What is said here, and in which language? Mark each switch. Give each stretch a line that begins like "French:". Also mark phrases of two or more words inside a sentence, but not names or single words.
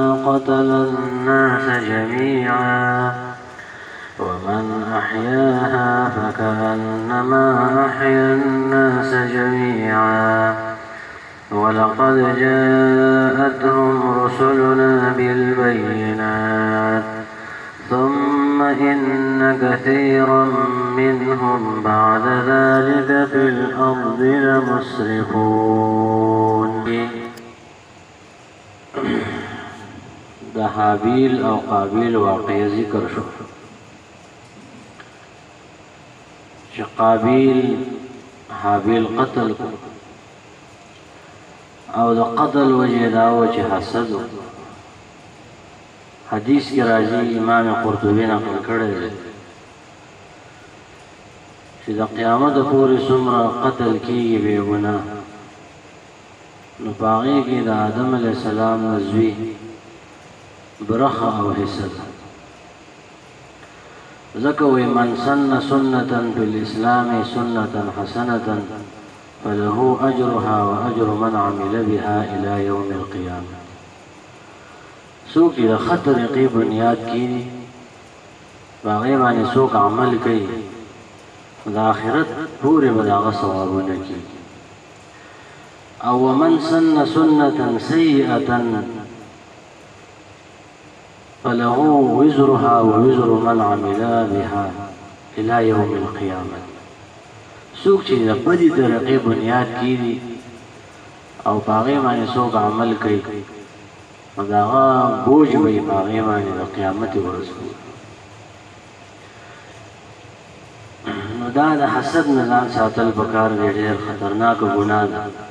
Arabic: قتل الناس جميعا ومن أحياها فكأنما أحيا الناس جميعا ولقد جاءتهم رسلنا بالبينات ثم إن كثيرا منهم بعد ذلك في الأرض لمسرفون.
Pashto: دا حابیل او قابیل واقعی ذکر شو چې قابیل حابیل قتل کو او دا قتل وجه داو چې حسد حدیث کی راځي امام قرطبی نقل کړی دی چې د قیامت پورې څومره قتل کیږي بې ګناه نو په هغې کې د آدم
Arabic: علیه السلام
Pashto: نه زوی برخه او حصه ده ځکه وایي
Arabic: من سن سنة فی الاسلام سنة حسنة فله اجرها واجر من عمل بها الى یوم القیامه.
Pashto: څوک چې د ښه طریقې بنیاد کیږي په هغې باندې څوک عمل کوي د آخرت پورې به د هغه ثوابونه کیږي.
Arabic: او ومن سن سنة سیئة فله وزرها ووزر من عمل بها الى یوم القیامة.
Pashto: څوک چې د بدې طریقې بنیاد کیږي او په هغې باندې څوک عمل کوي نو د هغه بوج به یې په هغې باندې د قیامت ورځ نو دا د حسد نه ځان ساتل پکار دی، ډېر خطرناکه ګناه ده.